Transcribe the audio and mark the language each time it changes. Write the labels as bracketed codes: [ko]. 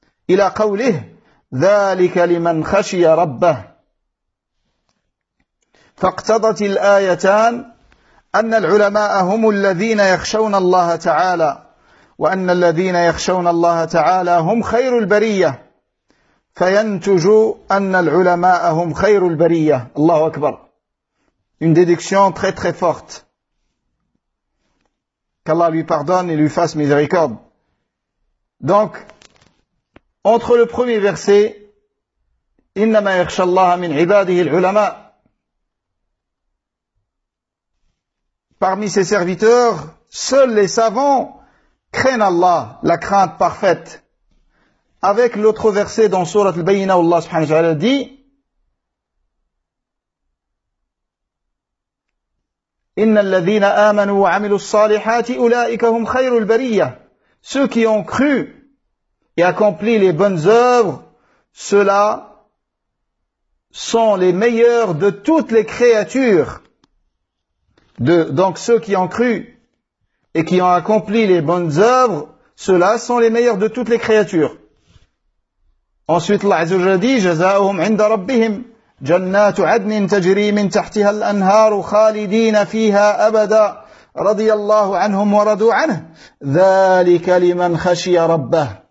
[ar] إلى قوله ذلك لمن خشي ربه فاقتضت الآيتان أن العلماء هم الذين يخشون الله تعالى وأن الذين يخشون الله تعالى هم خير البرية فينتج أن العلماء هم خير البرية. الله أكبر. [fr] Une déduction très très forte. Qu'Allah lui pardonne et lui fasse miséricorde. Donc entre le premier verset, [ar] innama yakhsha Allah min ibadihi al-ulama, [fr] parmi ses serviteurs, Seuls les savants craignent Allah, la crainte parfaite. Avec l'autre verset dans Surat al-Bayyinah, où Allah subhanahu wa ta'ala dit [ar] إِنَّ الَّذِينَ آمَنُوا وَعَمِلُوا الصَّالِحَاتِ أُولَٰئِكَ هُمْ خَيْرُ الْبَرِيَّةِ [fr] Ceux qui ont cru et accompli les bonnes œuvres, ceux-là sont les meilleurs de toutes les créatures. Donc ceux qui ont cru et qui ont accompli les bonnes œuvres, ceux-là sont les meilleurs de toutes les créatures. Ensuite, Allah Azza wa Jalla dit, [ar] جَزَاؤُهُمْ عِنْدَ رَبِّهِمْ جنات عدن تجري من تحتها الأنهار خالدين فيها أبدا رضي الله عنهم ورضوا عنه ذلك لمن خشي ربه.